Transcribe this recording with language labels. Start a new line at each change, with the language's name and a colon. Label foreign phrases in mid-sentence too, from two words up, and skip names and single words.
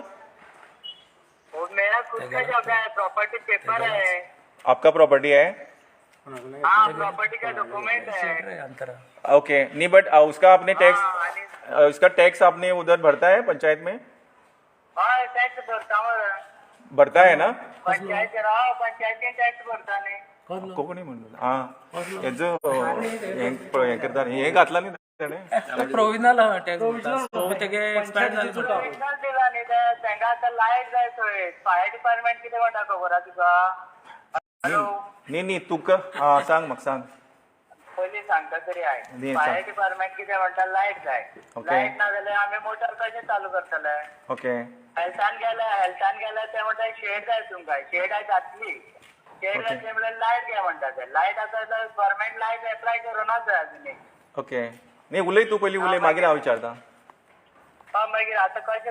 Hindi: वो मेरा खुद का जगह है, प्रॉपर्टी पेपर है। आपका प्रॉपर्टी है? हाँ प्रॉपर्टी का डॉक्यूमेंट है। ओके, नहीं बट उसका आपने टैक्स, हाँ उसका टैक्स आपने उधर भरता है पंचायत में? हाँ टॅक्स भरता हूँ। भरता है ना?
Marathi: पंचायत राव पंचायती टॅक्स भरता नाही। कोणी म्हणलं? हा, याचं हे करता हे घातला नाही त्याने?
English: provisional tax
Konkani: तेगे एक्सपायर्ड जाली
Marathi: प्रोविजनल दिला नाही तर त्यांना आता लाईट जायचोय।
English: fire department
Konkani: किती म्हणता खबर आहे तुका? हॅलो
Marathi: नाही तुका हा सांग मग सांग. पहिले सांगता तरी आहे। नी,
Konkani: फायर सांग. डिपार्टमेंट किती म्हणता लाईट जाय। ओके. लाईट ना जाल्यार आम्ही मोटर कशें चालू करतले? ओके हेल्थान गेल्या ते म्हणटा शेड जाय तुमकां।
Marathi: शेड आहे घातली, शेड
Konkani: ओके. घातली म्हणल्यार लाईट घे म्हणटा ते। लाईट आसा जाल्यार
English: government light apply
Konkani: करूनच जाय अजून। ओके, नाही उलय तू पयली उलय, मागीर हांव विचारता.
Marathi: मागीर आता कशें